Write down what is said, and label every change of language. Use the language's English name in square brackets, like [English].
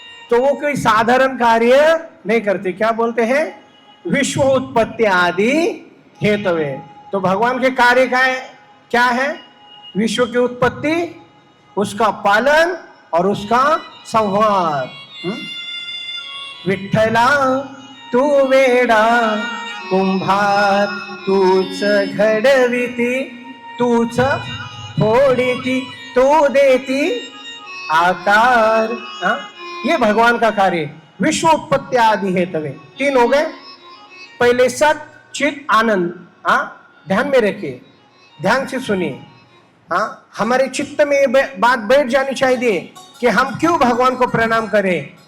[Hindi] तो वो कोई साधारण कार्य नहीं करते, क्या बोलते हैं? [Sanskrit] विश्व उत्पत्ति आदि हेतवे। [Hindi] तो भगवान के कार्य क्या है? विश्व की उत्पत्ति, उसका पालन और उसका संहार। [Marathi] विठ्ठला तू वेडा कुंभार, तूच घडविती, तूच फोडीती, तू देती आकार। [Hindi] ये भगवान का कार्य, [Sanskrit] विश्व उत्पत्ति आदि हेतवे। [Hindi] 3 हो गए। पहले सत चित आनंद। ध्यान में रखिए, ध्यान से सुनिए। हमारे चित्त में ये बात बैठ जानी चाहिए कि हम क्यों भगवान को प्रणाम करें।